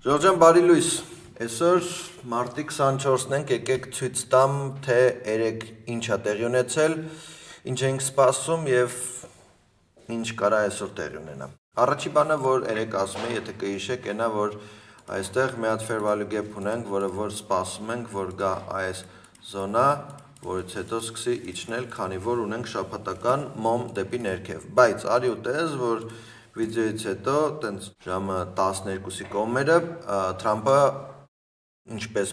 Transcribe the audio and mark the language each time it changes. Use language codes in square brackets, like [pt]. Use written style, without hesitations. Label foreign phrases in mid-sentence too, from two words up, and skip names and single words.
[hy] Ժողովուրդ բարի լույս, այսօր մարտի 24-ն ենք, եկեք ցույց տամ, թե երեք ինչ է տեղի ունեցել, ինչ ենք սպասում եւ ինչ կարա այսօր տեղի ունենա։ Առաջի բանը, որ երեք ասում եմ, եթե կհիշեք, այնա որ այստեղ մի հատ [en] fair value gap [hy] ունենք, որը որ սպասում ենք, որ գա այս զոնա, որից հետո սկսի իջնել, քանի որ ունենք շաբաթական մոմ դեպի ներքև։ Բայց արի ու տես, որ վիդեոից հետո տենց ժամը 12-ի կողմերը Թրամփը ինչպես